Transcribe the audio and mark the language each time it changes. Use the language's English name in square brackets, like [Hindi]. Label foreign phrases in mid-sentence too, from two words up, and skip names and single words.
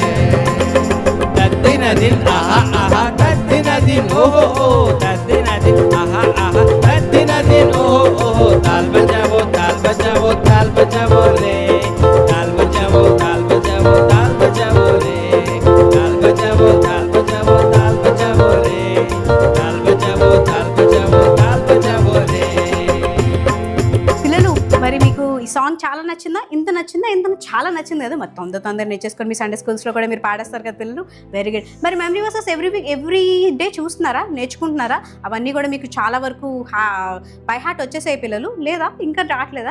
[Hindi] दिन दिन आहा आहा, दिन दिन ओह ओह, दिन दिन आहा आहा, दिन दिन ओह ओह। ताल बजावो ताल बजावो ताल बजावो रे, ताल बजावो ताल बजावो ताल बजावो रे, ताल बजावो ताल बजावो ताल बजावो रे, ताल बजावो ताल बजावो ताल बजावो रे। [Telugu] పిల్లలు మరి మీకు ఈ సాంగ్ చాలా నచ్చిందా? ఇంత నచ్చిందా? నచ్చిందా ఎంత చాలా నచ్చింది కదా, మరి తొందర నేర్చేసుకొని మీ [English] Sunday schools లో [Telugu] కూడా మీరు పాడేస్తారు కదా పిల్లలు, [English] very good. [Telugu] మరి [English] memory verses every day [Telugu] చూస్తున్నారా, నేర్చుకుంటున్నారా? అవన్నీ కూడా మీకు చాలా వరకు [English] by heart [Telugu] వచ్చేసాయి పిల్లలు, లేదా ఇంకా రావట్లేదా?